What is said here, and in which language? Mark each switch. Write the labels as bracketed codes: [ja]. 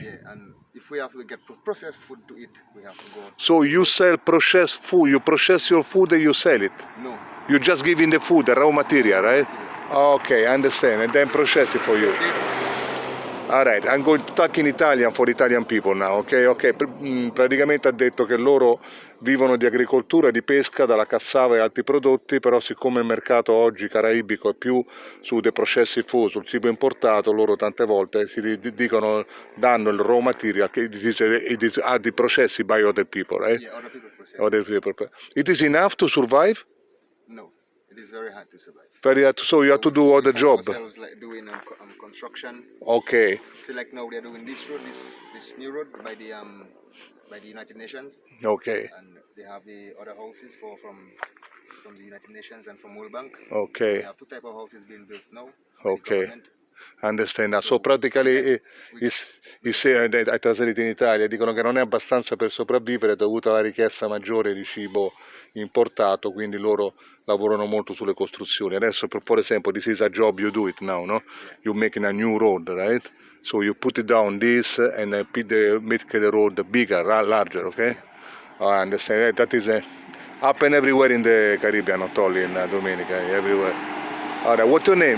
[en] Yeah, and if we have to get processed food to eat, we have to go. So you sell processed food, you process your food and you sell it? No. You just give in the food, the raw material, right? Okay, I understand. And then process it for you. All right, I'm going to talk in Italian for Italian people now, ok? [it] Ok, praticamente ha detto che loro vivono di agricoltura, di pesca, dalla cassava e altri prodotti, però siccome il mercato oggi caraibico è più su dei processi food, sul cibo importato, loro tante volte danno il raw material che [en] it is the processi by other people, right? Yeah, other people process. Other people. It is enough to survive? No, it is very hard to survive. Very hard. So you have to do other job. Ourselves like doing construction. Okay. So like now we are doing this road, this new road by the United Nations. Okay. And they have the other houses from the United Nations and from World Bank. Okay. So they have two types of houses being built now. Okay. Understand. [it] So pratically I trasferito in Italia, dicono che non è abbastanza per sopravvivere dovuta alla richiesta maggiore di cibo importato, quindi loro lavorano molto sulle costruzioni. [en] Adesso, for example, this is a job you do it now, no? You're making a new road, right? So you put it down this and make the road bigger, larger, okay? I understand. That is happen everywhere in the Caribbean, not only in Dominica, everywhere. All right, what's your name?